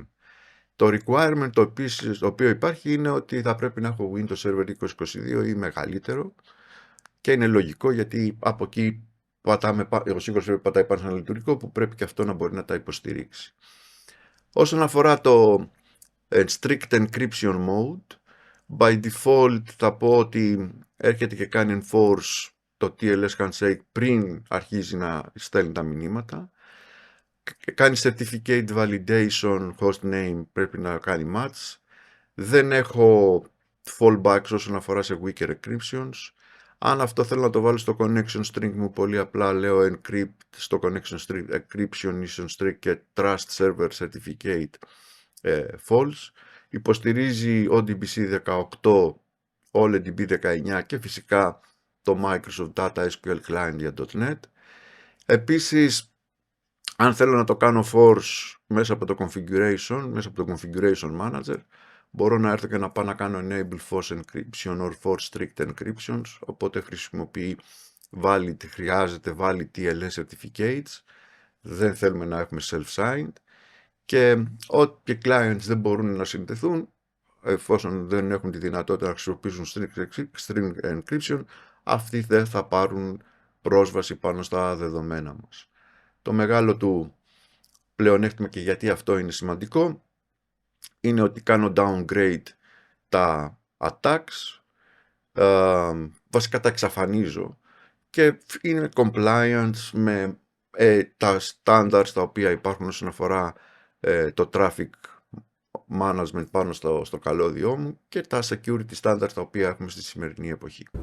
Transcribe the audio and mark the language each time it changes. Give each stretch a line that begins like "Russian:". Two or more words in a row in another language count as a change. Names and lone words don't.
Greek: Το requirement το οποίο υπάρχει είναι ότι θα πρέπει να έχω Windows Server 2022 ή μεγαλύτερο, και είναι λογικό γιατί από εκεί ο SQL Server πατάει πάνω σε ένα λειτουργικό που πρέπει και αυτό να μπορεί να τα υποστηρίξει. Όσον αφορά το
English: strict encryption mode, by default
Greek: θα πω ότι έρχεται και κάνει enforce το
English: TLS handshake
Greek: πριν αρχίζει να στέλνει τα μηνύματα. Κάνει
English: certificate validation, host name
Greek: πρέπει να κάνει match. Δεν έχω fallbacks όσον αφορά σε
English: weaker encryptions.
Greek: Αν αυτό θέλω να το βάλω στο
English: connection string
Greek: μου, πολύ απλά λέω encrypt στο
English: connection string, encryption mission string
Greek: και
English: trust server certificate false.
Greek: Υποστηρίζει ODBC 18, OLEDB 19 και φυσικά το Microsoft Data SQL Client για .NET. Επίσης, αν θέλω να το κάνω force μέσα από το
English: configuration manager,
Greek: μπορώ να έρθω και να πάω να κάνω
English: enable force encryption or force strict encryptions,
Greek: οπότε χρησιμοποιεί χρειάζεται
English: valid TLS certificates,
Greek: δεν θέλουμε να έχουμε self-signed και όποιοι clients δεν μπορούν να συνδεθούν, εφόσον δεν έχουν τη δυνατότητα να χρησιμοποιήσουν
English: string encryption,
Greek: αυτοί δεν θα πάρουν πρόσβαση πάνω στα δεδομένα μας. Το μεγάλο του πλεονέκτημα, και γιατί αυτό είναι σημαντικό, είναι ότι κάνω downgrade τα attacks, βασικά τα εξαφανίζω και είναι compliance με τα standards τα οποία υπάρχουν όσον αφορά το
English: traffic management
Greek: πάνω στο καλώδιό μου και τα
English: security standards
Greek: τα οποία έχουμε στη σημερινή εποχή.